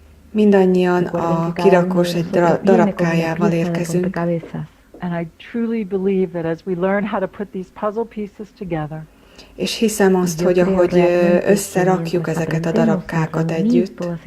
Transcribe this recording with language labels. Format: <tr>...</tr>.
<hu>Mindannyian a kirakós egy darabkájával érkezünk.</hu> <en>And I truly believe that as we learn how to put these puzzle pieces together,</en> <hu>és hiszem azt, hogy ahogy összerakjuk ezeket a darabkákat együtt,</hu>